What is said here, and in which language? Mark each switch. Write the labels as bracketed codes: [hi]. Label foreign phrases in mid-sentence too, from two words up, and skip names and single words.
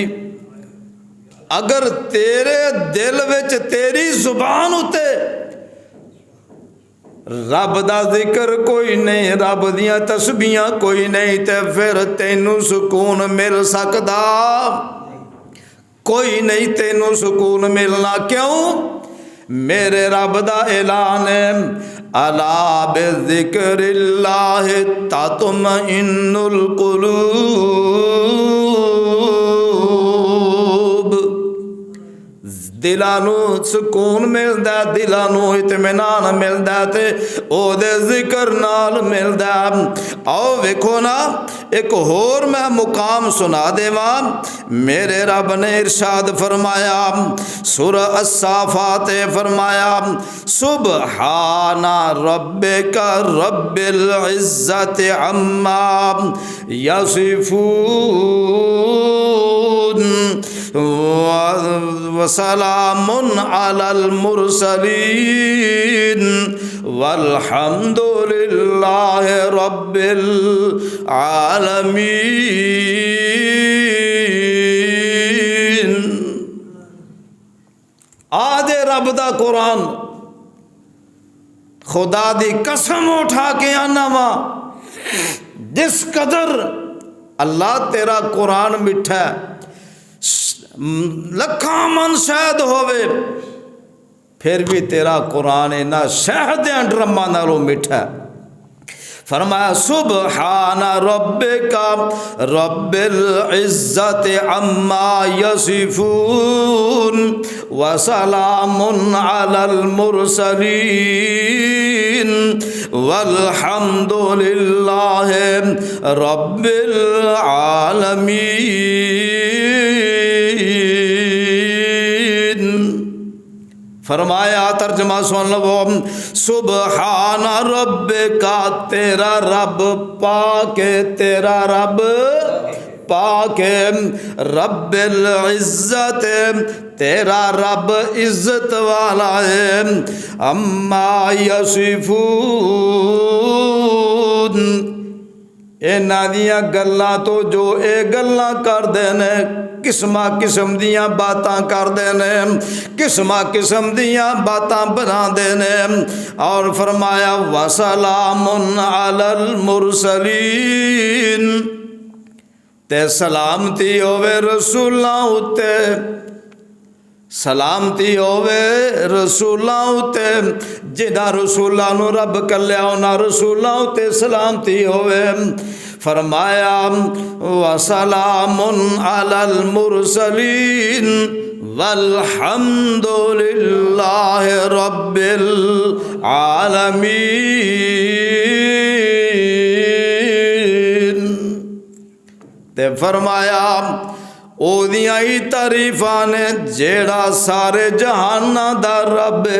[pa] اگر تیرے دل وچ تیری زبان اتے رب دا ذکر کوئی نہیں، رب دیاں تسبیحاں کوئی نہیں، تے فیر تینوں سکون مل سکدا کوئی نہیں، تینوں سکون ملنا کیوں? میرے رب دا اعلان ہے, [ar] ألا بذكر الله تطمئن القلوب. [pa] دلاں نوں سکون ملدا، دلاں نوں اطمینان ملدا تے اوہدے ذکر نال ملدا. آؤ ویکھو نا اک ہور میں مقام سنا دیواں. میرے رب نے ارشاد فرمایا سورۃ الصافات فرمایا [ar] سبحان ربك رب العزة عما يصفون وسلام على المرسلين والحمد لله رب العالمين. [pa] آدے رب دا قرآن خدا دی قسم اٹھا کے آنا واں، جس قدر اللہ تیرا قرآن مٹھا لکھاں من شہد ہووے فیر بھی تیرا قرآن انہاں شہد دے ڈرماں نالوں مٹھا. [ar] فرمایا سبحان ربك رب العزة عما يصفون وسلام على المرسلين والحمد لله رب العالمين. [pa] فرمایا ترجمہ سن لو [ar] سبحان ربك [pa] تیرا رب پاک اے، تیرا رب پاک اے, [ar] رب العزة [pa] تیرا رب عزت والا ہے، عما یصفون انہاں دیاں گلاں توں جو اے گلاں کردے نے قسماں قسم دیاں باتاں کردے نے، قسماں قسم دیاں باتاں بناندے نے. اور فرمایا [ar] وسلام على المرسلين [pa] تے سلامتی ہووے رسولاں اتے، سلامتی ہووے رسولاں اتے، جنہاں رسولاں نوں رب گھلیا انہاں رسولاں اتے سلامتی ہووے. [ar] فرمایا وسلام على المرسلين والحمد لله رب العالمين. [pa] تے فرمایا اوہدیاں ای تعریفاں نے جیہڑا سارے جہاناں دا رب ہے.